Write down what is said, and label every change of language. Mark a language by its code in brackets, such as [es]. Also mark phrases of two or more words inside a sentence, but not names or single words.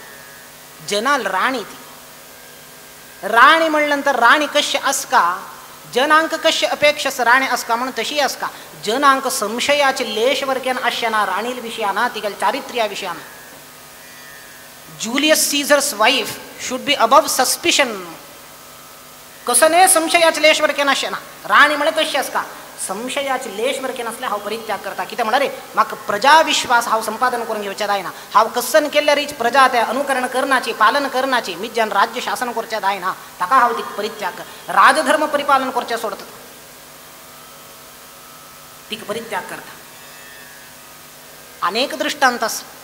[kok] जनाल राणी ती. राणी म्हणल्या नंतर राणी कशी आसका, जनांक कशी अपेक्षा राणी आसका म्हणून तशी आसका. जनांक संशयाचे लेश वरकेन आसचें ना राणी विशयान, तिगेले चारित्र्या विशयान. [en] Julius Caesar's wife should be above suspicion. [kok] कसं नाही संशयाचे लेशवर के नशे ना. राणी म्हणे कशास का संशयाचे लेशवर के नसले हांव परित्याग करता. कितें म्हणल्यार रे म्हाका प्रजा विश्वास हांव संपादन करून घेवचें जायना. हांव कसन केल्ल्या रीच प्रजा ते अनुकरण करनाची पालन करनाची मिज्यान राज्य शासन करचें जायना. ताका हांव ती परित्याग कर राजधर्म परिपालन करचें सोडता. तीक परित्याग करता. अनेक दृष्टांत आसा.